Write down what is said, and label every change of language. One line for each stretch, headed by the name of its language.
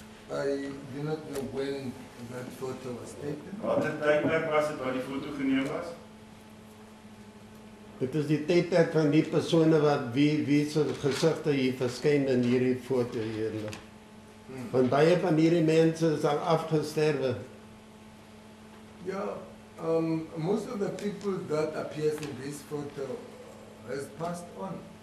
English: I do not know when that photo was taken.
Afrikaans: Watter tydperk was dit wat die foto geneem was? Dit is die tydperk van die persone wat wie se gesigte hier verskyn in hierdie foto hier. Want baie van hierdie mense is al afgesterwe.
English: Yeah, most of the people that appears in this photo has passed on.